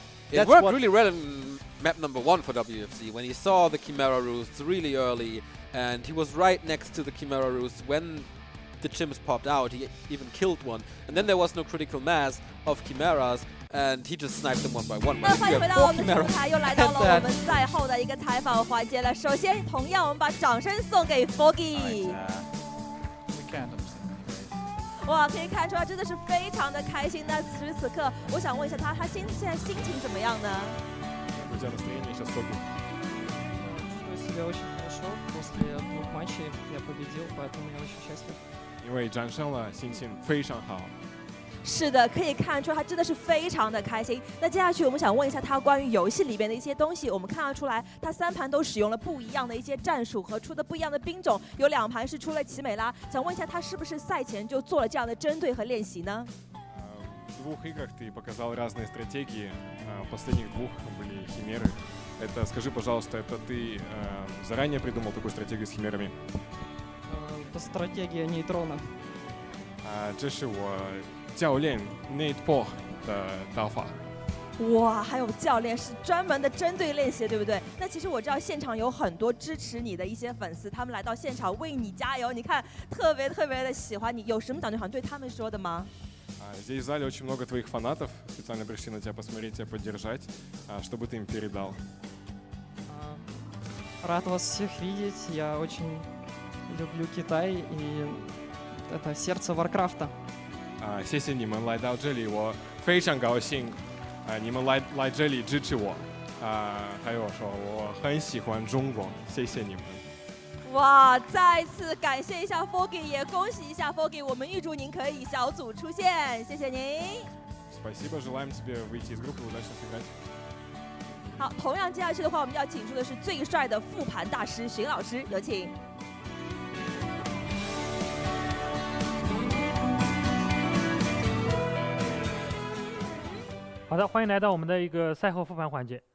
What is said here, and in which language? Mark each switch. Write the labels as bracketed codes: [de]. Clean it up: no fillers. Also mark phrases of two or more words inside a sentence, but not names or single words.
[en] it worked really well in map number 1 for WFZ, when he saw the Chimera Roosts really early, and he was right next to the Chimera Roosts when the chimps popped out. He even killed one, and then there was no critical mass of Chimeras, and he just sniped them one by one. [zh] 那欢迎回到我们的平台，又来到了我们赛后的一个采访环节了。首先，同样我们把掌声送给 Foggy。 [en] We can't understand. [zh] 哇，可以看出来真的是非常的开心。那此时此刻，我想问一下他，现在心情怎么样呢？ [ru] У тебя настроение сейчас Foggy? Чувствую себя очень хорошо. После 2 матчей я победил, поэтому я очень счастлив. [zh] 因为战胜了，心情非常好。是的，可以看出他真的是非常的开心。那接下去我们想问一下他关于游戏里边的一些东西。我们看得出来，他3盘都使用了不一样的一些战术和出的不一样的兵种，有2盘是出了奇美拉。想问一下他是不是赛前就做了这样的针对和练习呢？ [ru] В 2 играх ты показал разные стратегии. В последних 2 были химеры. Это, скажи, пожалуйста, это ты заранее придумал такую стратегию с химерами? Это стратегия нейтрона. [zh] 这是我教练 Nate Paul 的刀法。哇，还有教练是专门的针对练习，对不对？那其实我知道现场有很多支持你的一些粉丝，他们来到现场为你加油，你看特别的喜欢你，有什么想对他们说的吗？ [ru] Здесь в зале очень много твоих фанатов, специально пришли на тебя посмотреть, тебя поддержать. Что бы ты им передал? Рад вас всех видеть. Я очень люблю Китай, и это сердце Варкрафта. [zh] 谢谢你们来到这里，我非常高兴。你们来这里支持我。还有说我很喜欢中国，谢谢你们。哇！再次感谢一下 Foggy， 也恭喜一下 Foggy， 我们预祝您可以小组出线，谢谢您。 [ru] Спасибо, желаем тебе выйти из группы, удачно сыграть. [zh] 好，同样接下去的话，我们要请出的是最帅的复盘大师荀老师，有请。好的，欢迎来到我们的一个赛后复盘环节。